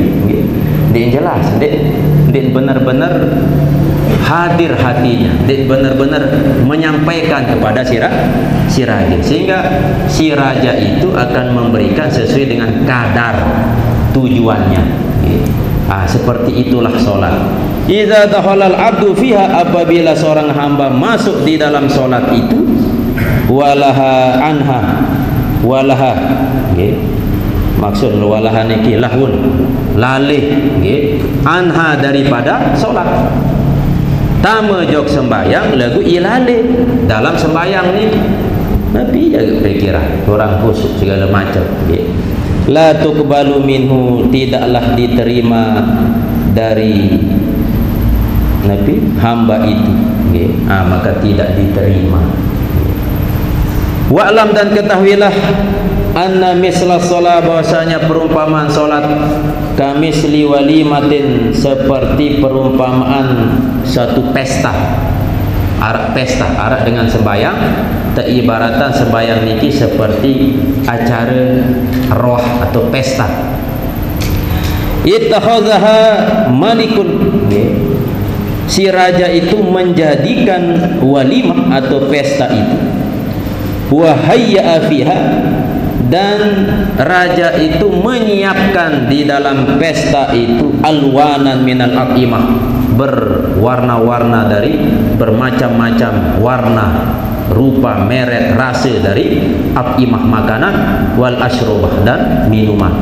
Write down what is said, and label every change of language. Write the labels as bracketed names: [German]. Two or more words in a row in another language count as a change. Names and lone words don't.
[Indonesian] Dia jelas, dia benar-benar hadir hatinya, dia benar-benar menyampaikan kepada si raja, sehingga si raja itu akan memberikan sesuai dengan kadar tujuannya. Seperti itulah solat. [Arabic] إذا دخل العبد فيها, [Indonesian] apabila seorang hamba masuk di dalam solat itu, [Arabic] وَلَهَا عنها, [Indonesian] walaha, maksud walaha niki lahun, lalih, anha, daripada solat. [Sasak] Tama jok sembayang lagu ilale dalam sembayang ni, [Indonesian] tapi jaga pikiran, orang khusyuk segala macam. [Arabic] لا تقبل منه, [Indonesian] tidaklah diterima dari Nabi hamba itu, maka tidak diterima. Wa'lam, dan ketahuilah, [Arabic] أن مثل الصلاة, [Indonesian] bahwasanya perumpamaan solat, [Arabic] كمثل وليمة, [Indonesian] seperti perumpamaan satu pesta. Arak pesta, arak dengan sembayang, teribaratan sembayang niki seperti acara roh atau pesta. [Arabic] اتخذها ملك, [Indonesian] si raja itu menjadikan walimah atau pesta itu, [Arabic] وهيأ فيها, [Indonesian] dan raja itu menyiapkan di dalam pesta itu [Arabic] ألوانا من الأطعمة, [Indonesian] berwarna-warna dari bermacam-macam warna, rupa, merek, rasa dari at'imah makanan, [Arabic] والأشربة, [Indonesian] dan minuman.